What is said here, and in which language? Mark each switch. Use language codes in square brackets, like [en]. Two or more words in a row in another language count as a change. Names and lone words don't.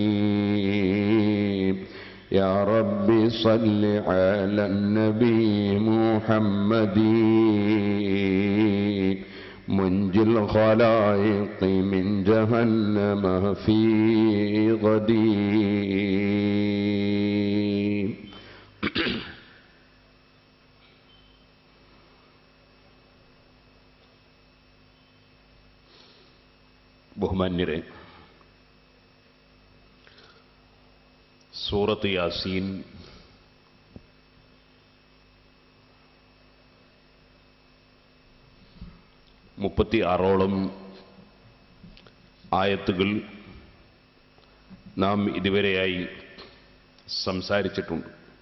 [ar] يا رب صل على النبي محمد منجي الخلائق من جهنم في غدي. [ml] ബഹുമാന്യരെ, സൂറത്ത് യാസീൻ മുപ്പത്തിയാറോളം ആയത്തുകൾ നാം ഇതുവരെയായി സംസാരിച്ചിട്ടുണ്ട്.